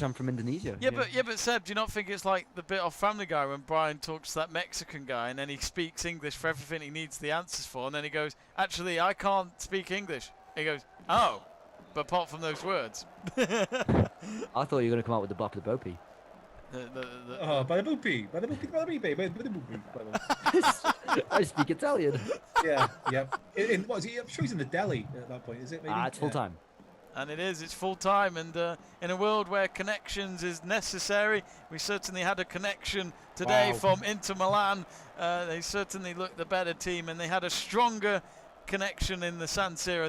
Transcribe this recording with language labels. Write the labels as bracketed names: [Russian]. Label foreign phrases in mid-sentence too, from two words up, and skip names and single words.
[English] I'm from Indonesia. yeah, but Seb, do you not think it's like the bit off Family Guy when Brian talks to that Mexican guy and then he speaks English for everything he needs the answers for, and then he goes, "Actually, I can't speak English." He goes, "Oh, but apart from those words." I thought you were going to come out with the Bop the Bopey. Oh, bada boopy, bada boopy, bada boopy, bada boopy, bada I speak Italian. Yeah, yep. What is he? I'm sure he's in the deli at that point. Is it? Maybe? It's full time. And it's full time, and in a world where connections is necessary, we certainly had a connection today Wow. from Inter Milan. They certainly looked the better team, and they had a stronger connection in the San Siro.